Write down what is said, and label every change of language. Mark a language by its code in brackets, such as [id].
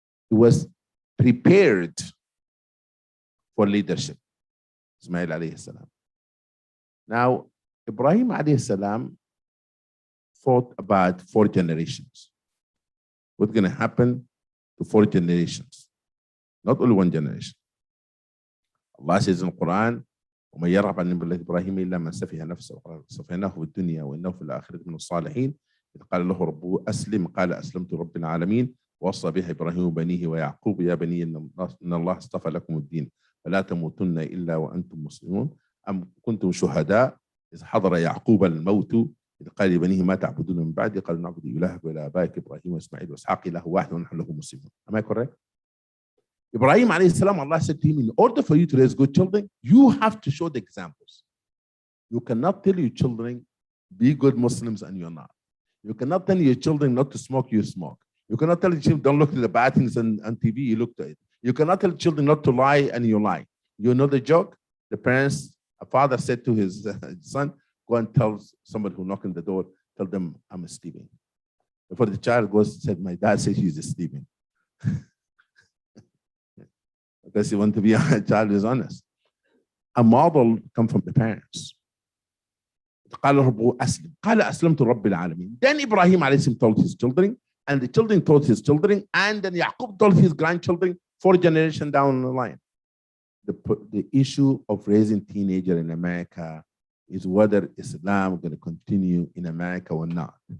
[en] He was prepared for leadership. Ismail alayhi salam. Now, Ibrahim alayhi salam thought about 4 generations. What's going to happen to 4 generations? Not only 1 generation. Allah says in the Quran, [ar] ومن يرغب عن ملة إبراهيم إلا من سفه نفسه وقال اصطفيناه في الدنيا وإنه في الآخرة من الصالحين إذ قال له ربه أسلم قال أسلمت رب العالمين ووصى بها إبراهيم بنيه ويعقوب يا بني إن الله اصطفى لكم الدين فلا تموتن إلا وأنتم مسلمون أم كنتم شهداء إذ حضر يعقوب الموت إذ قال لبنيه ما تعبدون من بعدي قالوا نعبد إلهك وإله آبائك إبراهيم وإسماعيل وإسحاق إله واحد ونحن له مسلمون. [en] Am I correct? Ibrahim alayhi salam, Allah said to him, in order for you to raise good children, you have to show the examples. You cannot tell your children, be good Muslims, and you're not. You cannot tell your children not to smoke, you smoke. You cannot tell your children, don't look at the bad things on TV, you look at it. You cannot tell children not to lie, and you lie. You know the joke? The parents, a father said to his son, go and tell somebody who knocked on the door, tell them I'm sleeping. Before the child goes and said, my dad says he's sleeping. Because he wants to be a child is honest. A model comes from the parents. [ar] قال ربه أسلم قال أسلمت رب العالمين. [en] Then Ibrahim alayhi salam told his children, and the children told his children, and then Yaqub told his grandchildren 4 generations down the line. The issue of raising teenagers in America is whether Islam is going to continue in America or not.